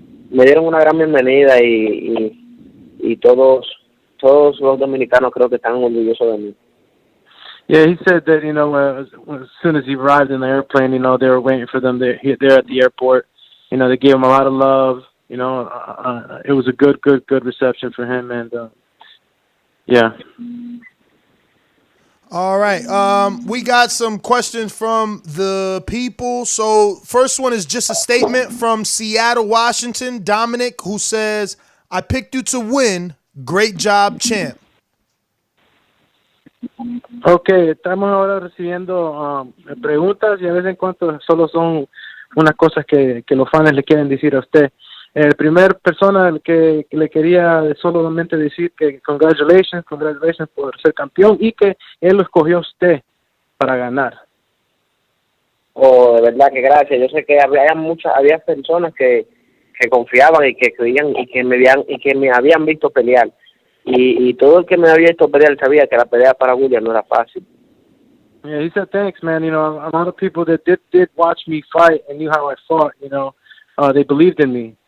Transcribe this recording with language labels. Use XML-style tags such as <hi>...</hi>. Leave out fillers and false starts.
<es>Me dieron una gran bienvenida y todos los dominicanos creo que están orgullosos de mí.</es> <en>Yeah, he said that, as soon as he arrived in the airplane, they were waiting for them there at the airport. They gave him a lot of love. It was a good reception for him, and yeah. All right. We got some questions from the people. So first one is just a statement from Seattle, Washington, Dominic, who says, I picked you to win. Great job, champ.</en> <es>Okay, estamos ahora recibiendo preguntas y a veces en cuando solo son unas cosas que los fans le quieren decir a usted. El primer persona que le quería solamente decir que congratulations por ser campeón y que él lo escogió a usted para ganar. Oh, de verdad que gracias. Yo sé que había personas que confiaban y que creían y que me habían visto pelear. Y todo el que me había visto pelear sabía que la pelea para William no era fácil.</es> <en>Yeah, he said thanks, man. A lot of people that did watch me fight and knew how I fought, they believed in me.</en>